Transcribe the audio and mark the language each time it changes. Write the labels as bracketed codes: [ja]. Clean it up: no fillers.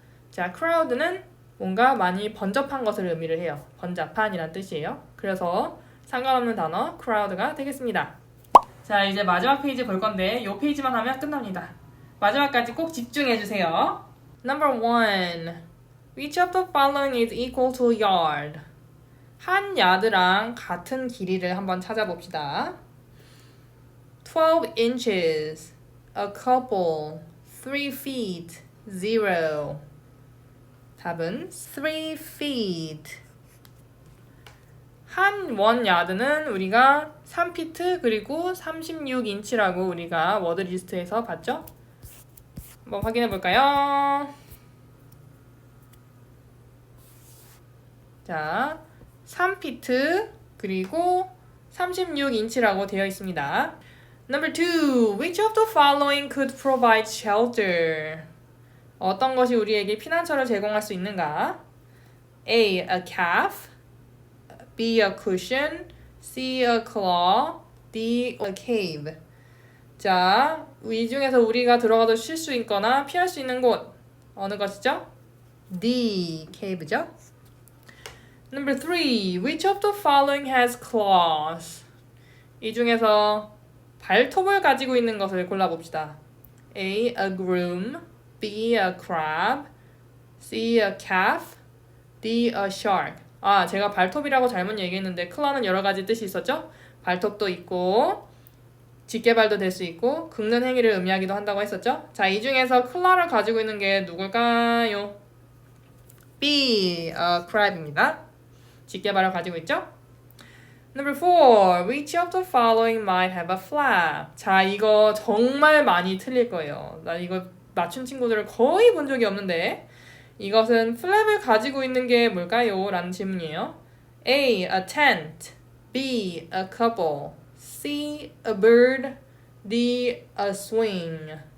[ko] 자, crowd는 뭔가 많이 번잡한 것을 의미를 해요. 번잡한이란 뜻이에요. 그래서 상관없는 단어 crowd가 되겠습니다. 자, 이제 마지막 페이지 볼 건데 이 페이지만 하면 끝납니다. 마지막까지 꼭 집중해주세요. [en] Number 1. Which of the following is equal to a yard? [ko] 한 야드랑 같은 길이를 한번 찾아봅시다. [en] 12 inches, a couple, 3 feet, 0. [ko] 답은 3 feet. 한 원 야드는 우리가 3피트 그리고 36인치라고 우리가 워드 리스트에서 봤죠? 한번 확인해 볼까요? 자, 3피트 그리고 36인치라고 되어 있습니다. [en] Number 2. Which of the following could provide shelter? [ko] 어떤 것이 우리에게 피난처를 제공할 수 있는가? [en] A. A calf, B. A cushion, C. A claw, D. A cave. [ko] 자, 이 중에서 우리가 들어가도 쉴 수 있거나 피할 수 있는 곳 어느 것이죠? [en] D. cave죠. Number 3. Which of the following has claws? [ko] 이 중에서 발톱을 가지고 있는 것을 골라봅시다. [en] A. A groom, B. A crab, C. A calf, D. A shark. [ko] 아, 제가 발톱이라고 잘못 얘기했는데 claw는 여러 가지 뜻이 있었죠? 발톱도 있고 직계발도 될 수 있고 긁는 행위를 의미하기도 한다고 했었죠? 자, 이 중에서 claw를 가지고 있는 게 누굴까요? [en] be a crab [ko] 입니다. 직계발을 가지고 있죠? [en] Number 4. Which of the following might have a flap? [ko] 자, 이거 정말 많이 틀릴 거예요. 나 이거 맞춘 친구들을 거의 본 적이 없는데 이것은 flap을 가지고 있는 게 뭘까요? 라는 질문이에요. [en] A. A tent. B. A couple. C. A bird. D. A swing.